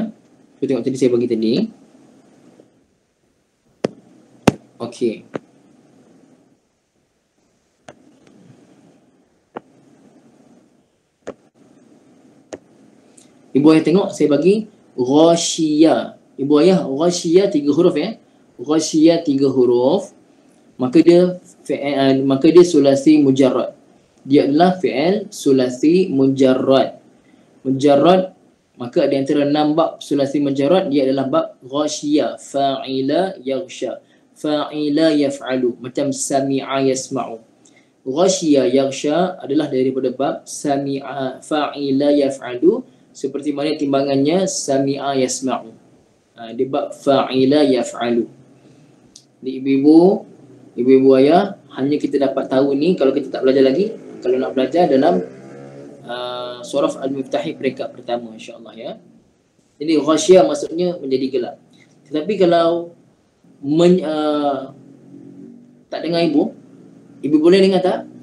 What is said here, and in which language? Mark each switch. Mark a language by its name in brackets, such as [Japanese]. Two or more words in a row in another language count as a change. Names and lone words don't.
[Malay] Kita tengok tadi saya bagi tadi. Okey. Ibu ayah tengok saya bagi ghasyiyah. Ibu ayah, ghasyiyah 3 huruf ya. Ghasyiyah 3 huruf. Maka dia sulasi mujarrad. Dia adalah [Arabic] فعل ثلاثي مجرد. [Malay] Mujarrad, maka di antara 6 bab [Arabic] ثلاثي مجرد [Malay] dia adalah bab ghasyiyah, [Arabic] فعل يغشى، فعل يفعل, macam سمع يسمع. غشي يغشى [Malay] adalah daripada bab [Arabic] سمع، فعل يفعل, [Malay] seperti mana timbangannya [Arabic] سمع يسمع. [Malay] Di bab [Arabic] فعل يفعل. [Malay] Di ibu-ibu ayah, hanya kita dapat tahu ni kalau kita tak belajar lagi, kalau nak belajar dalam surah Al-Miftahi peringkat pertama, insya-Allah ya. Jadi ghasyiyah maksudnya menjadi gelap. Tetapi kalau tak dengar ibu boleh dengar tak?